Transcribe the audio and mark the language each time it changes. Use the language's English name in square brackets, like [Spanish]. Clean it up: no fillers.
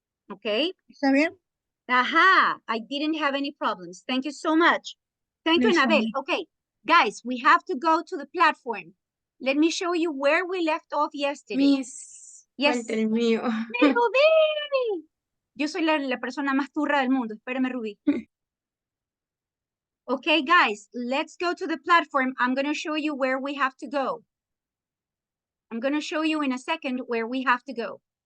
[English] Okay. [Spanish] ¿Está bien? [English] Aha, I didn't have any problems. Thank you so much. Thank you, Anabel. Okay, guys, we have to go to the platform. Let me show you where we left off yesterday. Miss, Yes. [Spanish] falta el mío. ¡Mi Rubí! Yo soy la persona más turra del mundo. Espérame, Rubí. [English] Okay, guys, let's go to the platform. I'm going to show you where we have to go. I'm going to show you in a second where we have to go.